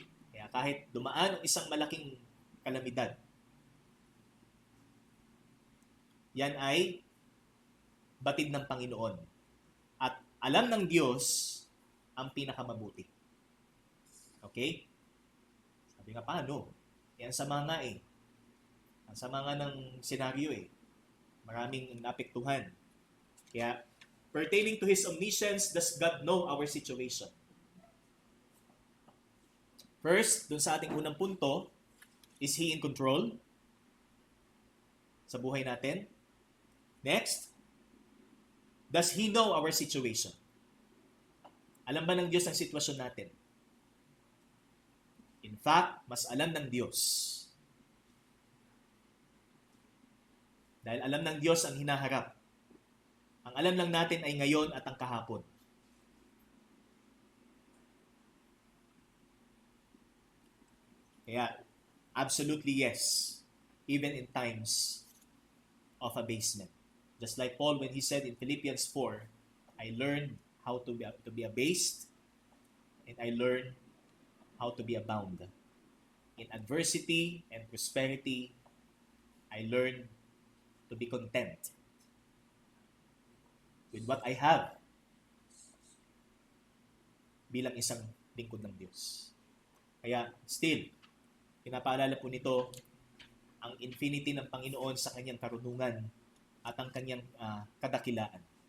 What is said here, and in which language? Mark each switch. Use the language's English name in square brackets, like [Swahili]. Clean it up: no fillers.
[Filipino] Kaya kahit dumaan ang isang malaking kalamidad, yan ay batid ng Panginoon. At alam ng Diyos ang pinakamabuti. Okay? Sabi nga, paano? Yan sa mga Ang sama nga ng senaryo Maraming naapektuhan. [English] Kaya, pertaining to His omniscience, does God know our situation? [Filipino] First, dun sa ating unang punto, [English] is He in control [Filipino] sa buhay natin? [English] Next, does He know our situation? [Filipino] Alam ba ng Diyos ang sitwasyon natin? [English] In fact, [Filipino] mas alam ng Diyos. Dahil alam ng Diyos ang hinaharap. Ang alam lang natin ay ngayon at ang kahapon. [English] Kaya, absolutely yes. Even in times of abasement. Just like Paul when he said in Philippians 4, I learned how to be abased and I learned how to be abound. In adversity and prosperity, I learned to be content with what I have [Filipino] bilang isang lingkod ng Diyos. Kaya, still, pinapaalala po nito ang infinity ng Panginoon sa kanyang karunungan at ang kanyang kadakilaan.